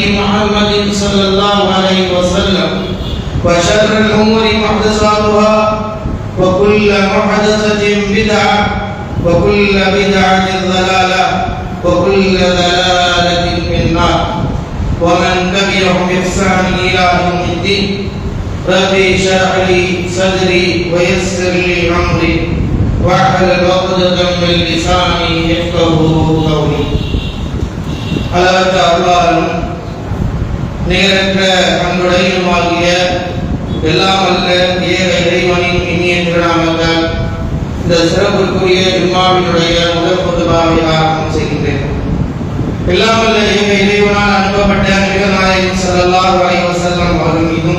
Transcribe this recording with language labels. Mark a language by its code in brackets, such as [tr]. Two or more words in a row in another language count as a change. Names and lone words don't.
[ar] محمد صلى الله عليه وسلم وشر الأمور محدثاتها وكل محدثة بدعة وكل بدعة ضلالة وكل ضلالة في النار ومن تبعهم بإحسان إلى يوم الدين ربي اشرح لي صدري ويسر لي أمري واحلل عقدة من لساني يفقهوا قولي [ta] அளவற்ற அருளாளனும் நிகரற்ற அன்புடையுமாகிய எல்லாம் அல்ல ஏக இறைவனின் இனிய திருநாமத்தால் இந்த சிறப்புக்குரிய ஜும்மாவினுடைய முதல் பொதுவாக ஆரம்பம் செய்கின்றேன். எல்லாம் அல்ல ஏக இறைவனால் அனுப்பப்பட்ட நபிகள் [ar] صلى الله عليه وسلم [ta] அவர்கள் மீதும்